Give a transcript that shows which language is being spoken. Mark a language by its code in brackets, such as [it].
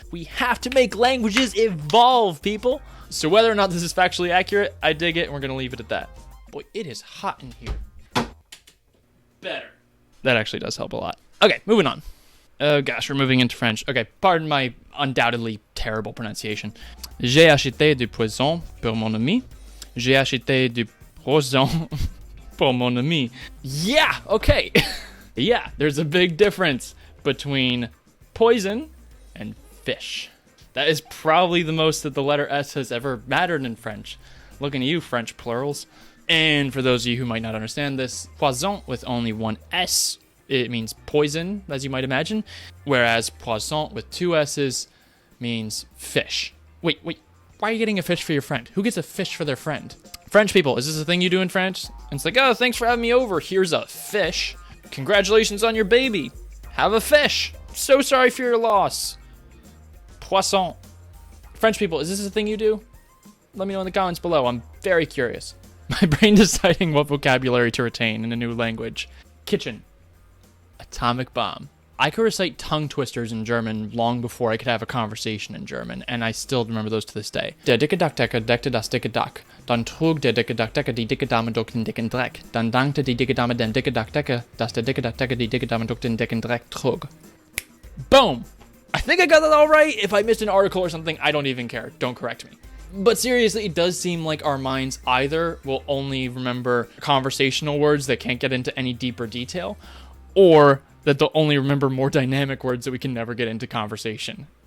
[en] We have to make languages evolve, people. So whether or not this is factually accurate, I dig it, and we're going to leave it at that. Boy, it is hot in here. Better. That actually does help a lot. Okay, moving on. Oh gosh, we're moving into French. Okay, pardon my undoubtedly terrible pronunciation. [fr] J'ai acheté du poison pour mon ami. J'ai acheté du poison pour mon ami. [en] Yeah, okay. Yeah, there's a big difference between poison and fish. That is probably the most that the letter S has ever mattered in French. Looking at you, French plurals. And for those of you who might not understand this, poison with only one S, it means poison, as you might imagine. Whereas poisson with two S's means fish. Wait, why are you getting a fish for your friend? Who gets a fish for their friend? French people, is this a thing you do in French? And it's like, oh, thanks for having me over. Here's a fish. Congratulations on your baby. Have a fish. So sorry for your loss. Poisson. French people, is this a thing you do? Let me know in the comments below. I'm very curious. My brain deciding what vocabulary to retain in a new language. Kitchen. Atomic bomb. I could recite tongue twisters in German long before I could have a conversation in German, and I still remember those to this day. [de] Der dicke Dachdecker deckte das dicke Dach. Dann trug der dicke Dachdecker die dicke Dame durch den dicken Dreck. Dann dankte die dicke Dame dem dicke Dachdecker, dass der dicke Dachdecker die dicke Dame durch den dicken Dreck trug. [en] Boom! I think I got that all right. If I missed an article or something, I don't even care. Don't correct me. But seriously, it does seem like our minds either will only remember conversational words that can't get into any deeper detail, or that they'll only remember more dynamic words that we can never get into conversation.